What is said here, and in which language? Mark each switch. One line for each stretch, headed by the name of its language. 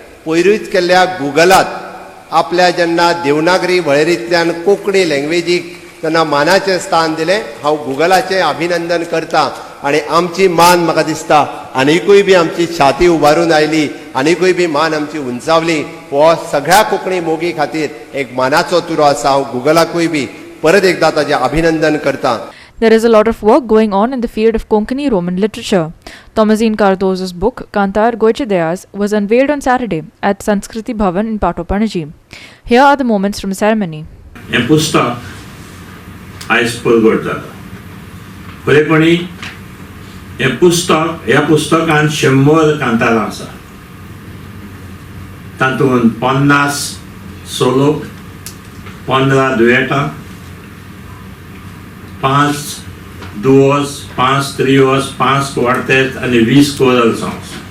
Goan Konkani: पयरूच केल्ल्या गुगलात आपल्या जेन्ना देवनागरी वळेरींतल्यान कोंकणी लँग्वेजीक जेन्ना मानाचें स्थान दिलें, हांव गुगलाचें अभिनंदन करतां. आनी आमची मान म्हाका दिसता आनिकूय बी आमची छाती उबारून आयली, आनिकूय बी मान आमची उंचावली. हो सगळ्या कोंकणी मोगी खातीर एक मानाचो तुरो आसा. हांव गुगलाकूय बी परत एकदां ताचें अभिनंदन करतां.
English: There is a lot of work going on in the field of Konkani Roman literature. Tommasino Cardozo's book Qatar Goeche Dies was unveiled on Saturday at Sanskriti Bhavan in Patopanaji. Here are the moments from the ceremony.
Goan Konkani: हें पुस्तक आयज परगट जाता. खरेपणी ह्या पुस्तकांत 100 कांतारां आसा. तातूंत 50 सोलोक, 15 दुएटां, 5 दुओस, 5 त्रिओस, 5 क्वार्टेट आनी 20 कोरल सॉंग्स.